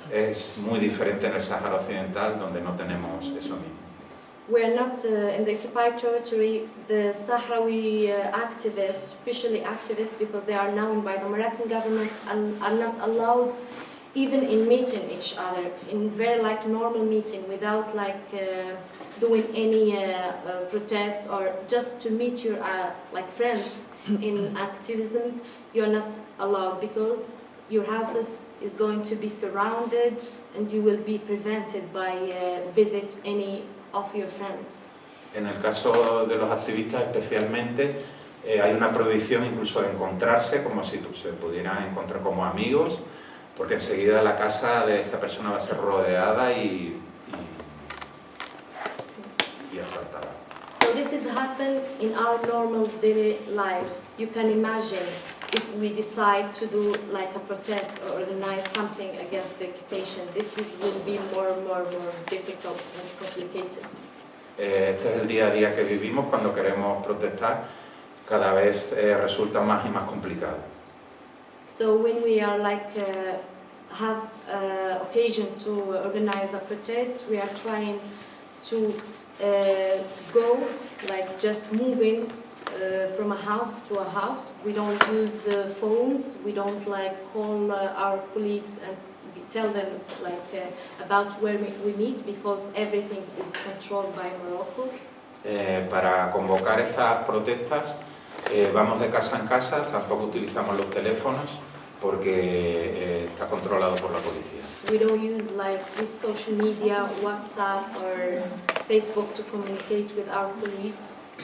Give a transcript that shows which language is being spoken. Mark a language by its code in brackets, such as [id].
[es] Es muy diferente en el Sahara Occidental, donde no tenemos eso mismo. [en] We are not in the occupied territory. The Sahrawi activists, especially activists, because they are known by the Moroccan government, and are not allowed even in meeting each other in very like normal meeting without like doing any protests or just to meet your like friends in activism. You are not allowed because your houses is going to be surrounded and you will be prevented by visit any of your friends. [es] En el caso de los activistas especialmente hay una prohibición incluso de encontrarse como si se pudieran encontrar como amigos, porque enseguida la casa de esta persona va a ser rodeada y asaltada. [en] So this has happened in our normal daily life. You can imagine if we decide to do like a protest or organize something against the occupation, will be more difficult and complicated. [es] Este es el día a día que vivimos cuando queremos protestar, cada vez resulta más y más complicado. [en] So when we are like have occasion to organize a protest, we are trying to go like just moving from a house to a house. We don't use phones. We don't like call our colleagues and tell them like about where we meet because everything is controlled by Morocco. [es] Para convocar estas protestas vamos de casa en casa, tampoco utilizamos los teléfonos porque está controlado por la policía. [en] We don't use like this social media, WhatsApp or Facebook to communicate with our colleagues.